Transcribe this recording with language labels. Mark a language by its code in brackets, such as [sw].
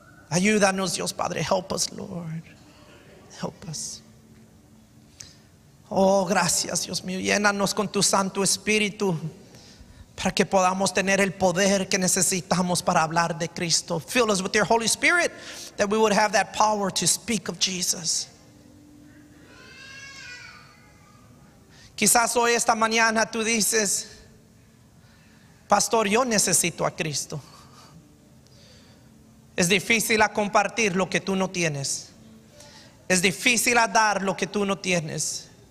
[es] Ayúdanos, Dios Padre. [en] Help us, Lord. Help us. [es] Oh, gracias, Dios mío. Llénanos con tu Santo Espíritu para que podamos tener el poder que necesitamos para hablar de Cristo. [en] Fill us with your Holy Spirit, that we would have that power to speak of Jesus. [es] Quizás hoy, esta mañana, tú dices: pastor, yo necesito a Cristo. Es difícil a compartir lo que tú no tienes. Es difícil a dar lo que tú no tienes.